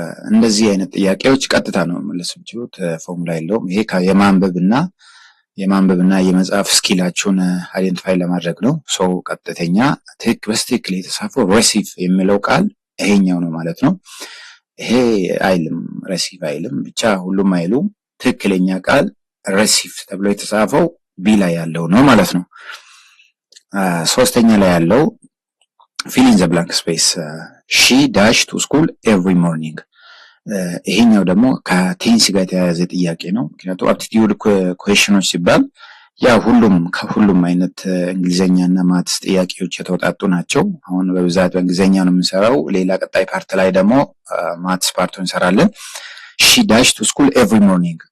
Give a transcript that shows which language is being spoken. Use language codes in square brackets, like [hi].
[am] እንደዚህ አይነት ጥያቄዎች ቀጥታ ነው መመለስ የምትችሉት ፎርሙላ የለውም። ይሄ የማንበብና የመጻፍ ስኪላችሁን አይደንቲፋይ ለማድረግ ነው። ሶ ቀጥተኛ በትክክል የተጻፈው ሬሲቭ የሚለው ቃል ይሄኛው ነው ማለት ነው። ይሄ አይልም ሬሲቭ አይልም ብቻ ሁሉም አይሉም። ትክክለኛ ቃል ሬሲቭ ተብሎ የተጻፈው ቢ ላይ ያለው ነው ማለት ነው። ሶስተኛ ላይ ያለው [en] fill in the blank space. she dash to school every morning. [am] ይሄኛው ደግሞ ከቴንስ ጋር የተያያዘ ጥያቄ ነው። ምክንያቱም አፕቲቲዩድ ኩዌሽኖች ሲባል ያው ከሁሉም አይነት እንግሊዘኛና ማትስ ጥያቄዎች የተወጣጡ ናቸው። አሁን በብዛት በእንግሊዘኛ ነው የምንሰራው። ሌላ ቀጣይ ፓርት ላይ ደግሞ ማትስ ፓርቱን እንሰራለን። [en] she dash to school every morning.